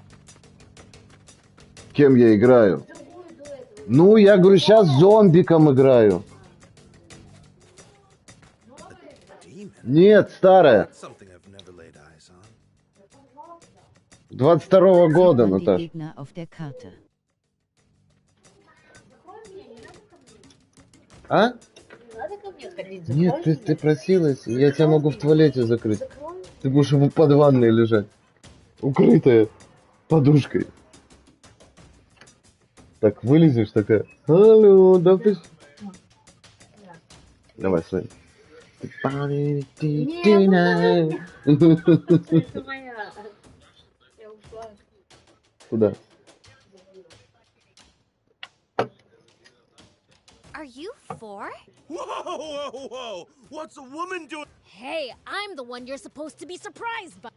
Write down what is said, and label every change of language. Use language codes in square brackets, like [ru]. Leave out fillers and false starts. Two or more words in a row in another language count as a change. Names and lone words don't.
[ru] Кем я играю? Ну, я говорю, сейчас зомбиком играю. Нет, старая. 22-го года, Наташа. [de] Gegner auf der Karte. [ru] А? Нет, ты просилась, я тебя могу в туалете закрыть. Ты будешь под ванной лежать. Укрытая подушкой. Так, вылезешь такая. Алло, да ты... Давай, Слайм. Куда? [en] Are you 4? Whoa! What's a woman doing? Hey, I'm the one you're supposed to be surprised by.